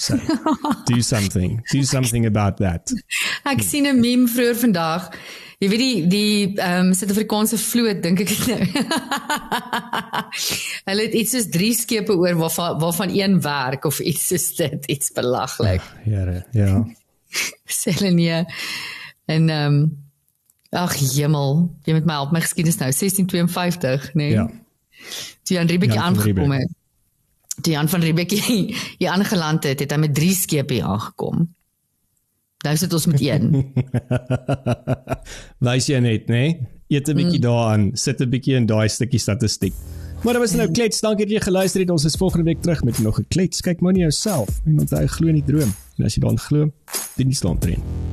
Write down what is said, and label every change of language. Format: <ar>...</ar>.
<en>So, do something about that.</en> <af>Ek sien 'n meme vroeër vandag. Jy weet die Suid-Afrikaanse vloot, dink ek het nou. Hulle het iets soos 3 skepe oor waarvan een werk of iets soos dit, iets belaglik. Here, ja. Sê hulle nie. En ag jemmel, jy moet my help my geskiedenis nou, 1652, nee. Ja. Toe Jan Riebeeck aangekom het. Toe Jan van Riebeeck hier aangeland het hy met 3 skepe hier aangekom. Nou sit ons met 1. Wys jy net, nee? Eet 'n bietjie daaraan, sit 'n bietjie in daai stukkie statistiek. Maar dit was nou klets, dankie dat jy geluister het. Ons is volgende week terug met nog 'n klets. Kyk maar na jouself en onthou glo in die droom. En as jy daarin glo, doen die slaaptrain.</af>